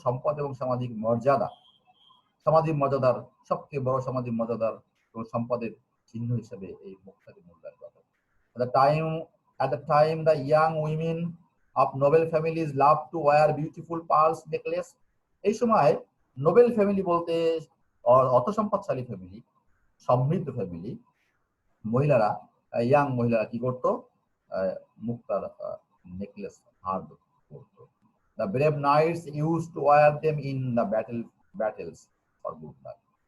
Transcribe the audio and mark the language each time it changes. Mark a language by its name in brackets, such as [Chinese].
[Bangla] সম্পদ এবং সামাজিক মর্যাদা। সামাজিক মর্যাদার সবচেয়ে বড় সামাজিক মর্যাদার এবং সম্পদের চিহ্ন হিসেবে এই মুক্তাকে মূল্যায়ন করা। [English] At the time, the young women of noble families love to wear beautiful pearls necklace. [Bangla] এই সময় নোবেল ফ্যামিলি বলতে অর্থ সম্পদশালী ফ্যামিলি, সমৃদ্ধ ফ্যামিলি, মহিলারা, ইয়াং মহিলারা কি করতো? মুক্তার নেকলেস হার করতো। [English] The brave knights used to wear them in the battles for good luck.